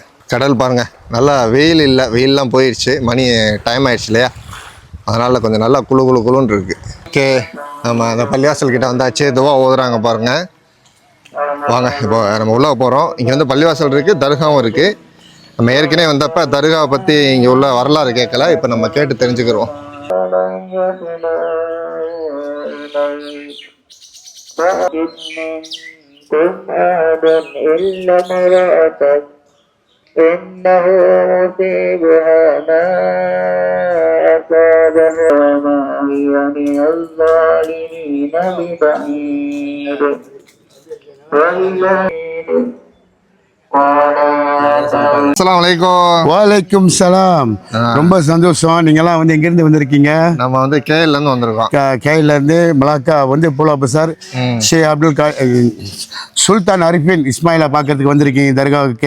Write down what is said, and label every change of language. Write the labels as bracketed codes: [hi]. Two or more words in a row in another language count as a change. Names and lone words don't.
[ta] கடல் பாருங்கள், நல்லா வெயில் இல்லை, வெயிலெலாம் போயிடுச்சு, மணி டைம் ஆயிடுச்சு இல்லையா, அதனால் கொஞ்சம் நல்லா குளு குளு குளுன்னு இருக்குது. ஓகே, நம்ம அந்த பள்ளிவாசல் கிட்ட வந்தாச்சு. துவா ஓதுறாங்க பாருங்கள். வாங்க இப்போ நம்ம உள்ளே போகிறோம். இங்கே வந்து பள்ளிவாசல் இருக்குது, தர்காவும் இருக்குது. நம்ம ஏற்கனவே வந்தப்போ தர்காவை பற்றி இங்கே உள்ள வரலாறு கேட்கல, இப்போ நம்ம கேட்டு தெரிஞ்சுக்கிறோம். [ar] إنه مصيبها ما أصابها وما هي من الظالمين ببعيد السلام عليكم. وعليكم السلام. [ta] ரொம்ப சந்தோஷம். நீங்கெல்லாம் வந்து எங்கேருந்து வந்திருக்கீங்க? நம்ம வந்து கேஎல்லேருந்து வந்திருக்கோம். கேஎல்லேருந்து மலாக்கா வந்து புலா பசார் ஷே சுல்தான் அரிஃபின் இஸ்மாயிலா பார்க்கறதுக்கு வந்திருக்கீங்க தர்காவுக்கு.